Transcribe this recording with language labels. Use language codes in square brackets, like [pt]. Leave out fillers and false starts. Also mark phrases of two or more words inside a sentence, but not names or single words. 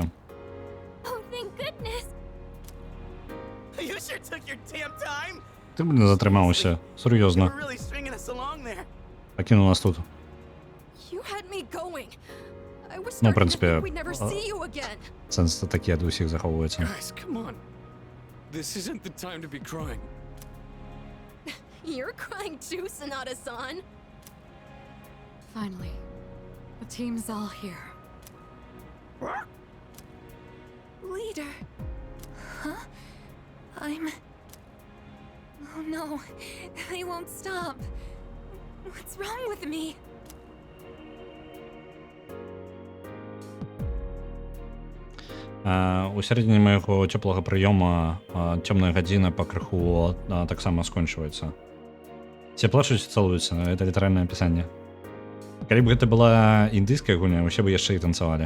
[en] Oh, thank goodness. You sure took your damn time. [be] Ты, блин, затрымаўся. [en] You [be] Сур'ёзна. [en] were really stringing us along there. [be] Пакінуў нас тут. [en] You had me going. I was [be] Ну, в [en] starting to [be] прынцыпе, [en] think we'd never see you again. [be] сэнс такі ад усіх захоўваецца. [en] Guys, come on. This isn't the time to be crying. You're crying too, Sonata-san. Finally, the team's all here. Leader. Huh? I'm... Oh no, they won't stop. What's wrong with me? [be] У сярэдзіне майго цёплага прыёма цёмная гадзіна пакрыху таксама скончваецца. Все плачуць і цалуюцца, это літаральнае апісанне. Калі б гэта была індыйская гульня, усе бы яшчэ і танцавалі.